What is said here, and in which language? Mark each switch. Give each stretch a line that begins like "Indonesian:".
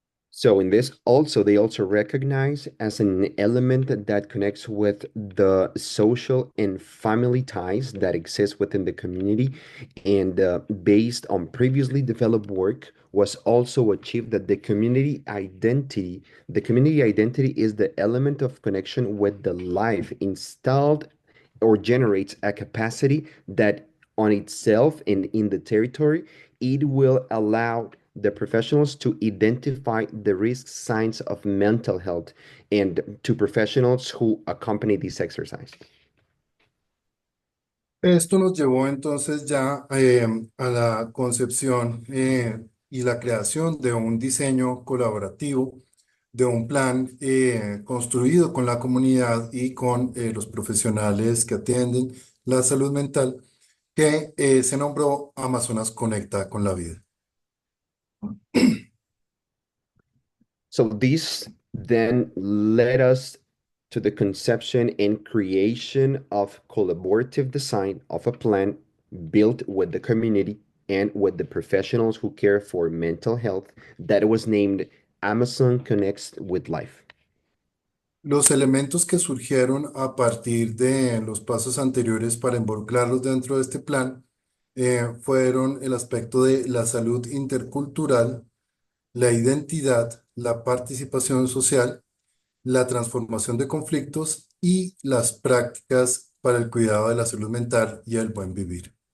English: So in this also they also recognize as an element that connects with the social and family ties that exist within the community and based on previously developed work was also achieved that the community identity is the element of connection with the life installed or generates a capacity that on itself and in the territory, it will allow the professionals to identify the risk signs of mental health and to professionals who accompany this exercise.
Spanish: Esto nos llevó entonces ya a la concepción y la creación de un diseño colaborativo, de un plan construido con la comunidad y con los profesionales que atienden la salud mental, que se nombró Amazonas Conecta con la Vida.
English: So this then led us to the conception and creation of collaborative design of a plan built with the community and with the professionals who care for mental health that was named Amazon Connects with Life.
Spanish: Los elementos que surgieron a partir de los pasos anteriores para involucrarlos dentro de este plan fueron el aspecto de la salud intercultural, la identidad, la participación social, la transformación de conflictos y las prácticas para el cuidado de la salud mental y el buen vivir.